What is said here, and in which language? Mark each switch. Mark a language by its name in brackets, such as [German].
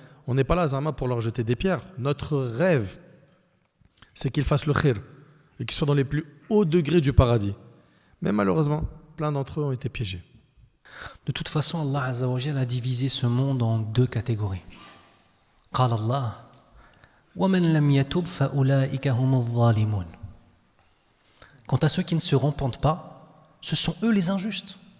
[French] On n'est pas là, Zama, pour leur jeter des pierres. Notre rêve, c'est qu'ils fassent le khir. Et qu'ils soient dans les plus hauts degrés du paradis. Mais malheureusement, plein d'entre eux ont été piégés. De toute façon, Allah Azza wa Jalla a divisé ce monde en 2 catégories. [Arabic] قال الله ومن لم يتب فأولئك هم الظالمون. [French] Quant à ceux qui ne se repentent pas, ce sont eux les injustes.